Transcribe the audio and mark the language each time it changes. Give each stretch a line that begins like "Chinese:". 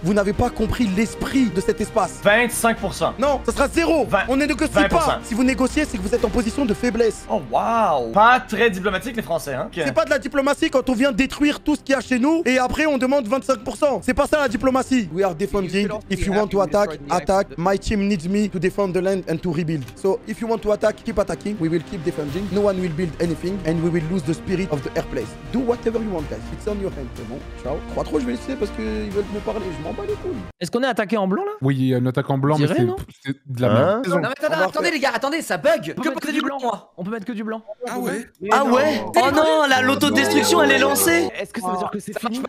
French: Vous n'avez pas compris l'esprit de cet espace. 25%. Non, ça sera 0. 20, on ne négocie 20%. pas. Si vous négociez, c'est que vous êtes en position de faiblesse. Oh wow. Pas très diplomatique les Français, hein? C'est pas de la diplomatie quand on vient détruire tout ce qu'il y a chez nous et après on demande 25%. C'est pas ça la diplomatie.
English: We are defending. If you want to attack, attack. My team needs me to defend the land and to rebuild. So if you want to attack, keep attacking. We will keep defending. No one will build anything and we will lose the spirit of the air place. Do whatever you want, guys. It's on your hand.
French: C'est bon. Ciao. 3-3, je vais laisser parce qu'ils veulent me parler. Je m'en bats les couilles. Est-ce qu'on est attaqué en blanc là? Oui, il y a une attaque en blanc, mais c'est de la merde. Non, mais attendez les gars, attendez, ça bug. Que mettre du blanc, moi. On peut mettre que du blanc. Ah ouais? Ah ouais? Oh non, l'autodestruction elle est lancée. Est-ce que ça veut dire que c'est fini?